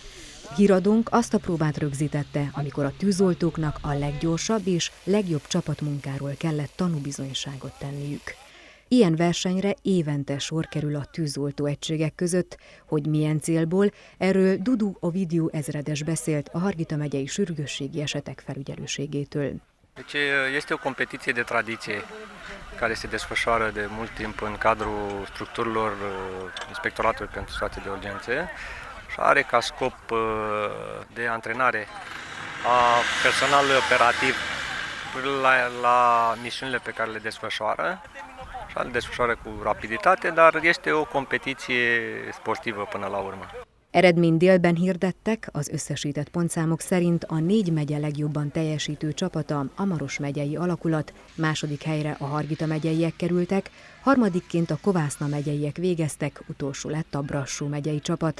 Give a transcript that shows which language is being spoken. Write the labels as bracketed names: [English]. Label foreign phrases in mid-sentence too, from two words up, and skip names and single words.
[Hungarian] Híradónk azt a próbát rögzítette, amikor a tűzoltóknak a leggyorsabb és legjobb csapatmunkáról kellett tanúbizonyságot tenniük. Ilyen versenyre évente sor kerül a tűzoltó egységek között, hogy milyen célból, erről Dudu Ovidiu ezredes beszélt a Hargita megyei sürgősségi esetek felügyelőségétől. [Romanian] Deci este o competiție de tradiție care se desfășoară de mult timp în cadrul structurilor Inspectoratului pentru Situații de Urgențe și are ca scop de antrenare a personalului operativ la misiunile pe care le desfășoară și le desfășoară cu rapiditate, dar este o competiție sportivă până la urmă. [Hungarian] Eredményt délben hirdettek, az összesített pontszámok szerint a 4 megye legjobban teljesítő csapata, a Maros megyei alakulat, második helyre a Hargita megyeiek kerültek, harmadikként a Kovászna megyeiek végeztek, utolsó lett a Brassó megyei csapat.